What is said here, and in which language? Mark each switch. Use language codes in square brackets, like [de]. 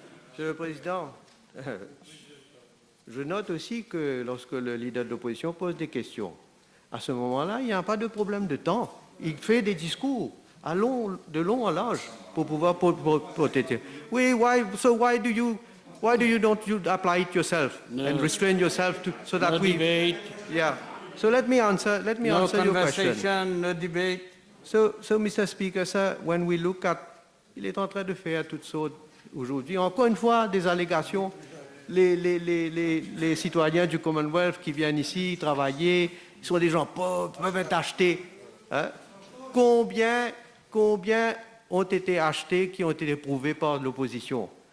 [fr] Monsieur le Président, je note aussi que lorsque le leader de l'opposition pose des questions, à ce moment-là, il n'y a pas de problème de temps. Il fait des discours de long en large pour pouvoir protéger. [en] Oui, why do you don't apply it yourself and restrain yourself so that we debate. Yeah. So let me answer your question. No debate. So, Mr. Speaker, sir, when we look at, [fr] il est en train de faire toutes sortes aujourd'hui. Encore une fois, des allégations. Les citoyens du Commonwealth qui viennent ici travailler, ils sont des gens pauvres, peuvent être achetés. Hein? Combien ont été achetés qui ont été prouvés par l'opposition?